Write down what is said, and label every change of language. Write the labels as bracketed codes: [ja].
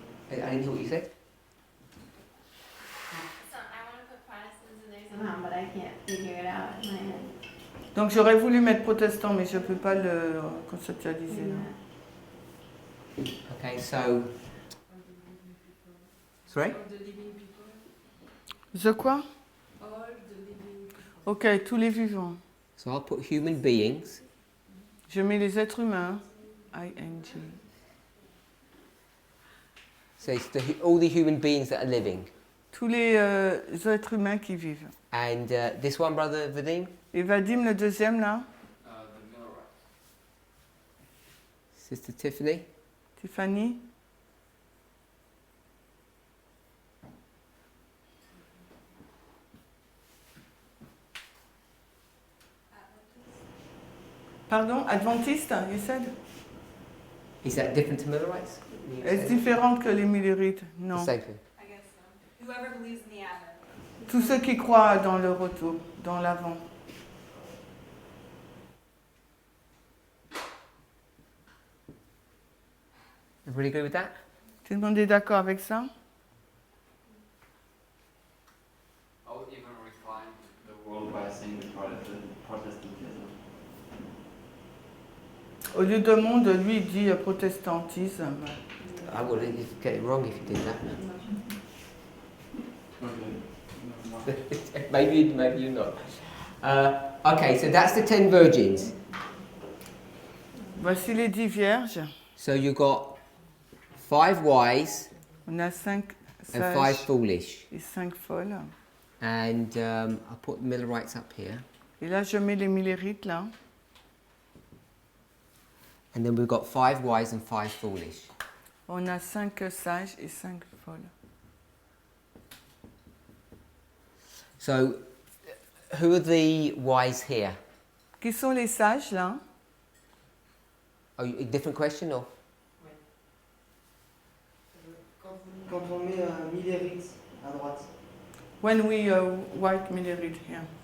[en] I didn't hear what you said. So I want to put Protestants in there somehow, but I can't figure it out in my head. [fr] Donc j'aurais voulu mettre protestant, mais je ne peux pas le conceptualiser. Là. [en] Okay, so. Sorry? All the living people. The [fr] quoi? [en] All the living people. [fr] Ok, tous les vivants. [en] So I'll put human beings. [fr] Je mets les êtres humains. ING. [en] So it's all the human beings that are living. [fr] Tous les êtres humains qui vivent. [en] And this one, Brother Vadim? [fr] Et Vadim, le deuxième là? [en] The Millerites. Sister Tiffany? Tiffany? [fr] Pardon, Adventiste, [en] you said? Is that different to Millerites? [fr] Est-ce différente que les Millerites? Non. [en] The same thing. I guess so. Whoever believes in the Advent. [fr] Tous ceux qui croient dans le retour, dans l'avant. [en] Everybody agree with that? [fr] Tout le monde est d'accord avec ça? [en] I would even refine the world by saying the Protestantism. [fr] Au lieu de monde, lui, il dit protestantisme. [en] I would get it wrong if you did that. Okay. maybe you're not. Okay, so that's the 10 virgins. [fr] Voici les 10 vierges. [en] So you got 5 wise [fr] On a 5 [en] and 5 [fr] sages [en] foolish. [fr] et 5 folles. [en] And I'll put Millerites up here. [fr] Et là, je mets les Millerites là. [en] And then we've got 5 wise and 5 foolish. [fr] On a 5 sages et 5 folles. [en] So who are the wise here? [fr] Qui sont les sages là? [en] Oh, a different question or? [fr] Quand on met Millerites à droite, [en] When we write Millerite here.